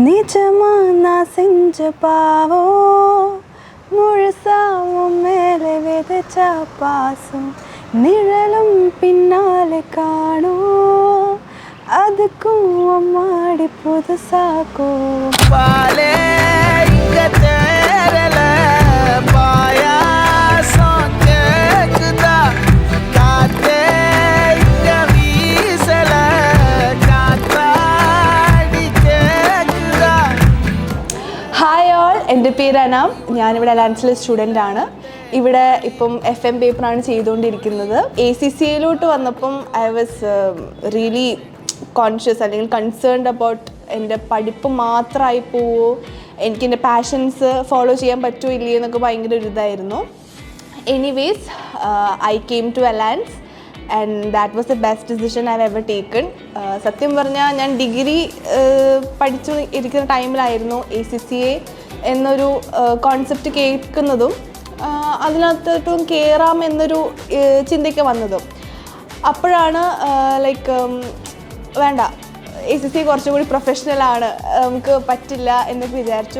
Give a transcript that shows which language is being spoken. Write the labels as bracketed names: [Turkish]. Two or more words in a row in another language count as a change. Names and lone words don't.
[Tamil] நிஜமா நான் செஞ்ச பாவம் முழுசாவும் மேலே விதைச்சா பாசம் நிழலும் பின்னாலே காணும் அதுக்கும் அம்மாடி புதுசா கோவாலே இங்க தேரல பாயாசம் கேக்குதா காத்தே இங்க வீசல காத்தாடி கேக்குதா. [English] Hi all, [Malayalam] എൻ്റെ പേര് അനാം. ഞാനിവിടെ അലാൻസിലെ സ്റ്റുഡൻ്റ് ആണ്. ഇവിടെ ഇപ്പം FM പേപ്പറാണ് ചെയ്തുകൊണ്ടിരിക്കുന്നത്. ACCAയിലോട്ട് വന്നപ്പം [English] I was really conscious [Malayalam] അല്ലെങ്കിൽ [English] concerned about [Malayalam] എൻ്റെ പഠിപ്പ് മാത്രമായി പോവോ, എനിക്കെൻ്റെ [English] passions follow [Malayalam] ചെയ്യാൻ പറ്റുമോ ഇല്ലയോ എന്നൊക്കെ ഭയങ്കര ഒരു ഇതായിരുന്നു. [English] Anyways I came to Alans and that was the best decision I have ever taken. [Malayalam] സത്യം പറഞ്ഞാൽ ഞാൻ ഡിഗ്രി പഠിച്ചു ഇരിക്കുന്ന ടൈമിലായിരുന്നു ACCA എന്നൊരു കോൺസെപ്റ്റ് കേൾക്കുന്നതും അതിനകത്തോട്ടും കയറാം എന്നൊരു ചിന്തയ്ക്ക് വന്നതും. അപ്പോഴാണ് ലൈക്ക് വേണ്ട, ACCA കുറച്ചും കൂടി പ്രൊഫഷണലാണ്, നമുക്ക് പറ്റില്ല എന്നൊക്കെ വിചാരിച്ചു.